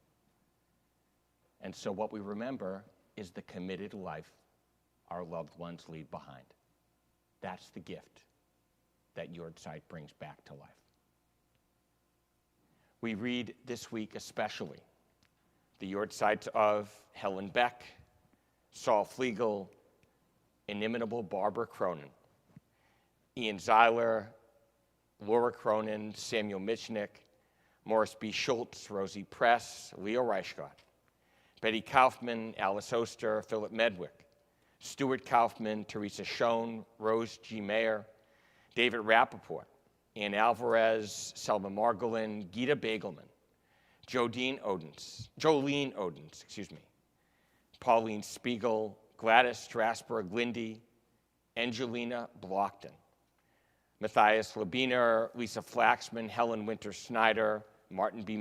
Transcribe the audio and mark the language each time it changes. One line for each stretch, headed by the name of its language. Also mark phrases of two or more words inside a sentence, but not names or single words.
English: And so what we remember is the committed life our loved ones leave behind. That's the gift that Yahrzeit brings back to life. We read this week especially the Yahrzeits of Helen Beck, Saul Flegel, inimitable Barbara Cronin, Ian Zeiler, Laura Cronin, Samuel Michnick, Morris B. Schultz, Rosie Press, Leo Reichgott, Betty Kaufman, Alice Oster, Philip Medwick, Stuart Kaufman, Teresa Schoen, Rose G. Mayer, David Rappaport, Ann Alvarez, Selma Margolin, Gita Bagelman, Jolene Odens, Pauline Spiegel, Gladys Strasberg Lindy, Angelina Blockton, Matthias Labiner, Lisa Flaxman, Helen Winter Snyder, Martin B.